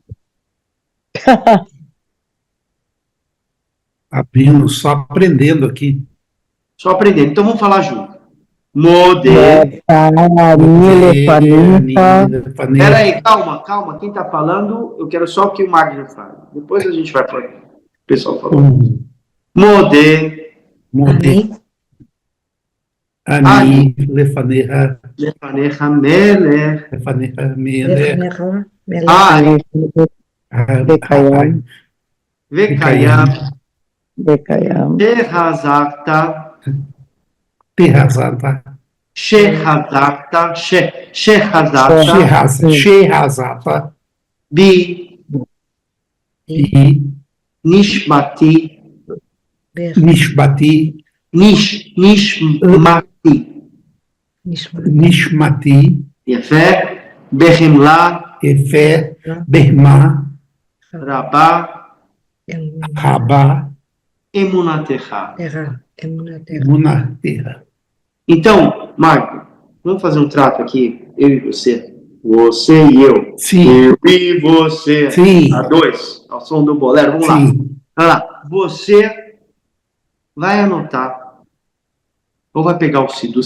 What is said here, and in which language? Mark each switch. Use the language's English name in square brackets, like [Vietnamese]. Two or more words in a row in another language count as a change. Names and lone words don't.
[Portuguese] Abrindo, só aprendendo aqui. Só aprendendo. Então vamos falar junto. Modé. Pera aí, calma. Quem tá falando, eu quero só que o Magno fale. Depois a gente vai para o pessoal falando. [Hebrew] Modé. אני, לפניך. לפניך מלך. לפניך מלך. Vekayam. Tehazata. Shehazata. Shehazata. בי. נשמתי. Nishmati. יפה. בחמלה. אפר. בחמה. Rabá. Rabá. Emunatecha. Emunatecha. [Portuguese] Então, Marco, vamos fazer um trato aqui, eu e você. Você e eu. Sim. Eu e você. Sim. A dois, ao som do bolero. Vamos lá. Sim. Vai lá. Você vai anotar, ou vai pegar o Sidu.